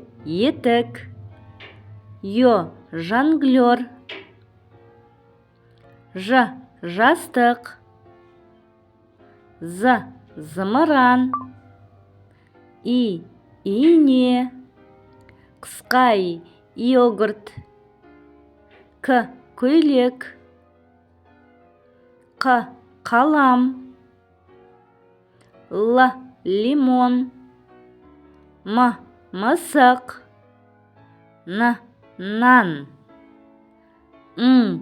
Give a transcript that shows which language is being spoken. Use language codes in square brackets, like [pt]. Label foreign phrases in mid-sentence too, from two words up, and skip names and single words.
[kk] Етік. Ё. Жонглер. Ж. Жастық. З. Зымыран. И. Ине. Қысқа и. Йогурт. К. Көйлек. Қ. Қалам. Л. Лимон. М. Мысық. Н. Нан. Ң.